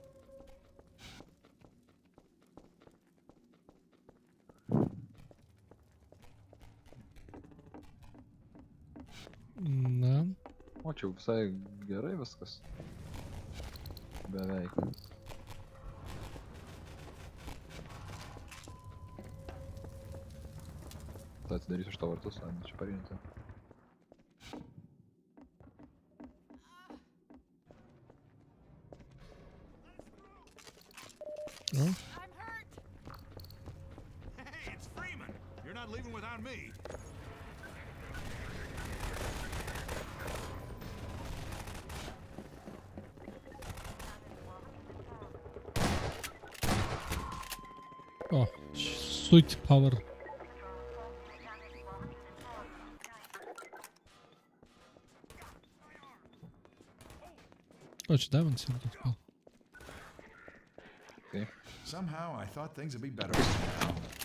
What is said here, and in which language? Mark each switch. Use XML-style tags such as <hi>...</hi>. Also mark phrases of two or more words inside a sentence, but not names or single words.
<lt>Na. O, čia jau visai gerai viskas. Beveik. Tai atsidarysiu iš to vartus, o čia parinti.</lt> <en>No. I'm hurt. Hey, it's Freeman! You're not leaving without me. O, sweet power.</en> <lt>O, čia Devons irgi gal.</lt> <en>Okay. Somehow I thought things would be better now.</en>